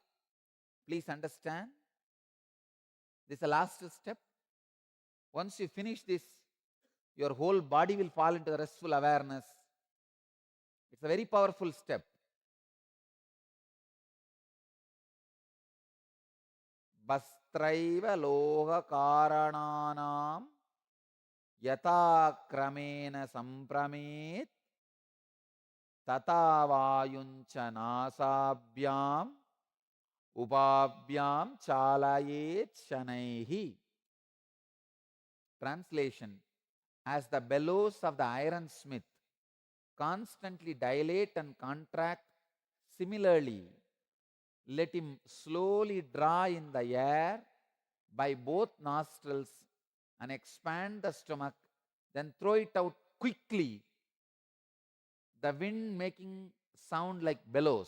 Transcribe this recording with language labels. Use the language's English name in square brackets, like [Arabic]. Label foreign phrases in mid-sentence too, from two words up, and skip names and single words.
[English] Please understand, this is the last step. Once you finish this, your whole body will fall into the restful awareness. It's a very powerful step. [Sanskrit] Vastraiva loha karananam yata kramena sampramet tata vayuncha nasabhyam upabhyam chalayet shanaihi. [English] Translation: as the bellows of the ironsmith constantly dilate and contract, similarly, let him slowly draw in the air by both nostrils and expand the stomach, then throw it out quickly, the wind making sound like bellows.